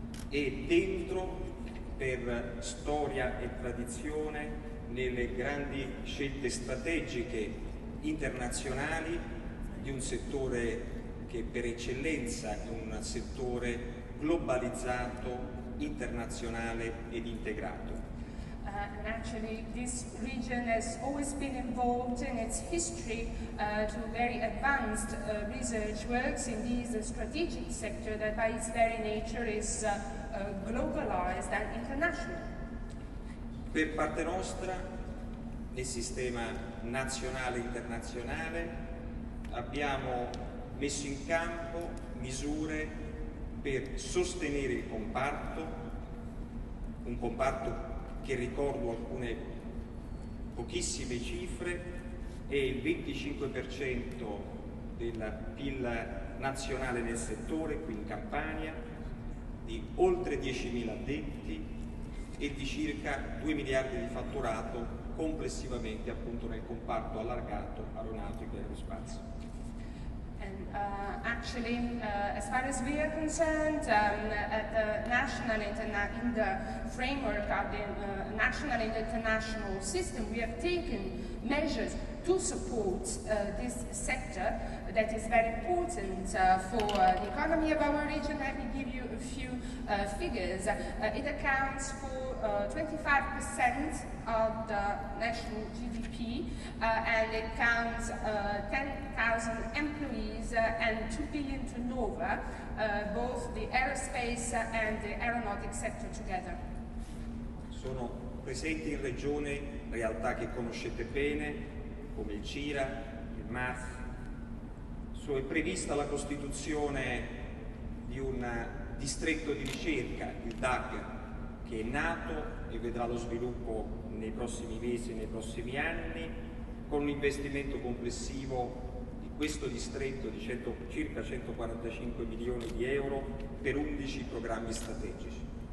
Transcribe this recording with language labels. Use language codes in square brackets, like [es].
[it] E dentro, per storia e tradizione, nelle grandi scelte strategiche internazionali di un settore che per eccellenza è un settore globalizzato, internazionale ed integrato. [en] And actually, this region has always been involved in its history to very advanced research works in this strategic sector that by its very nature is globalized and international. [it] Per parte nostra, nel sistema nazionale e internazionale, abbiamo messo in campo misure per sostenere il comparto, un comparto che ricordo alcune pochissime cifre, è il 25% del PIL nazionale nel settore, qui in Campania, di oltre 10.000 addetti e di circa 2 miliardi di fatturato complessivamente appunto nel comparto allargato aeronautico e aerospazio. [en] And actually, as far as we are concerned, at the national in the framework of the national and international system, we have taken measures to support this sector that is very important for the economy of our region. Let me give you a few figures. It accounts for 25% of the national GDP and it counts 10,000 employees and 2 billion turnover, both the aerospace and the aeronautic sector together. [it] Sono presenti in regione realtà che conoscete bene, come il CIRA, il MAF. È prevista la costituzione di un distretto di ricerca, il DAG, che è nato e vedrà lo sviluppo nei prossimi mesi e nei prossimi anni, con un investimento complessivo di questo distretto di circa 145 milioni di euro per 11 programmi strategici.